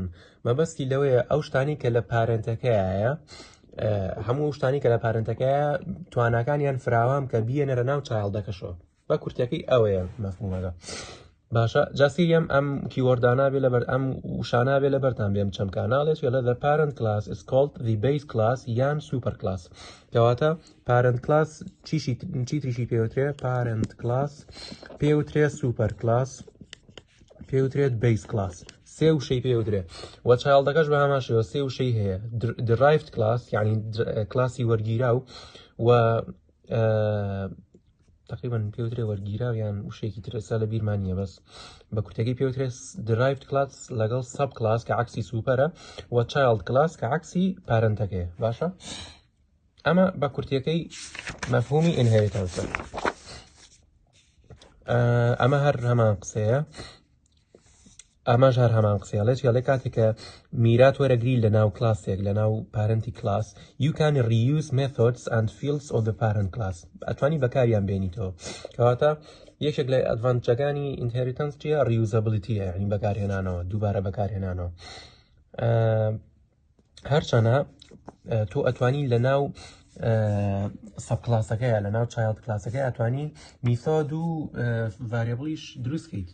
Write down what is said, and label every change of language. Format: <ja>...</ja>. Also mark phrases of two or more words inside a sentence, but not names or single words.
<ckb>مەبەستی لەوەیە ئەو شتانی کە لە پارنتەکەیە، هەموو شتانی کە لە پارنتەکەیە تواناکانیان فراوام کە بیێنەرە ناو چایلدەکەشەوە. بە کورتەکەی ئەوەیە مەفهومەکە. باشە؟ جاسیریم ئەم کیوەردانابێ لەبەر ئەم وشانابێ لە بەرتان بێم چەم کاناڵێت لە</ckb> <en>the parent class is called the base class</en> <ckb>یان</ckb> <en>super class.</en> <ckb>کەواتە</ckb> <en>parent class</en> <ckb>چی تریشی پێوترێ؟</ckb> <en>parent class</en> <ckb>پێوترێ</ckb> <en>super class</en> <ckb>پێوترێت</ckb> <en>base class.</en> <ckb>سێ وشەی پێوترێ وە چایلدەکەش بە هەماشەوە سێ وشەی هەیە.</ckb> <en>derived class</en> <ckb>یعنی کلاسی وەرگیرا و تقریبا پێوترێ وەرگیرا یان وشێکی ترسا لە بیرمانیە، بەس بە کورتەکەی پێوترێت</ckb> <en>derived class</en> <ckb>لەگەڵ</ckb> <en>sub class</en> <ckb>کە عکسی سوپەرە و</ckb> <en>child class</en> <ckb>کە عکسی پارنتەکەیە. باشە؟ ئەمە بە کورتەکەی مەفهومی ئینهێریتەنسە. ئەمە هەر هەمان قسەیە. ئەمەش هەر هەمان قسەیەڵێت یاڵێ کاتێککە میرات وەرەگری لە ناو کلاسێک لە ناو پارنتی کلاس</ckb> <en>you can reuse methods and fields of the parent class.</en> <ckb>ئەتوانی بەکاریان بێنیتەوە. کەواتە یەکێک لە ئەدڤانتێجەکانی ئینهێریتەنس چیە؟ ریوزەبلیتیە، یعنی بەکارهێنانەوە، دووبارە بەکارهێنانەوە. هەرچەنە تۆ ئەتوانی لە ناو سەب کلاسەکەیە لە ناو چایلد کلاسەکەی ئەتوانی میثۆد و ڤاریبڵیش دروستکەیت.</ckb>